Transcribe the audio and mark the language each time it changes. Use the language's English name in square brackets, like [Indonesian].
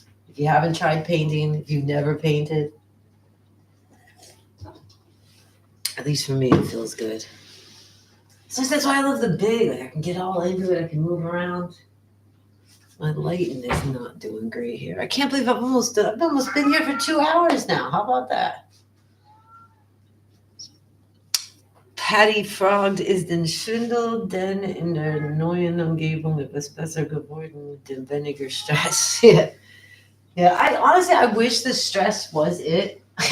[English] If you haven't tried painting, if you've never painted, at least for me, it feels good. So that's why I love the big. Like I can get all into it. I can move around. My lighting is not doing great here. I can't believe I've almost been here for 2 hours now. How about that? [German] Patty fragt, ist den Schwindel denn in der neuen Umgebung etwas besser geworden mit dem weniger Stress? [English] Yeah. Yeah, I wish the stress was it.